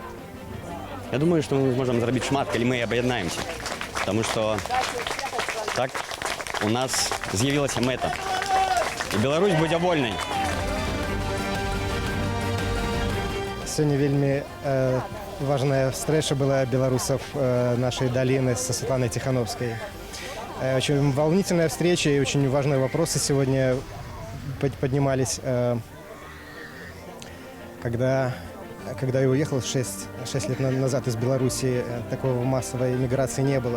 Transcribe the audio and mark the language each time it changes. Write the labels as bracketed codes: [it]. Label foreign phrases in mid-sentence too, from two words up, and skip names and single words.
[be] Я думаю, што мы зможам зрабіць шмат, калі мы аб'яднаемся. Таму што так у нас з'явілася мэта. И Беларусь будзе вольнай. Сёння вельмі важная [ru] встреча была белорусов нашей долины со Светланой Тихановской. Очень волнительная встреча и очень важные вопросы сегодня поднимались. Когда я уехал 6 лет назад из Беларуси, такого массовой миграции не было.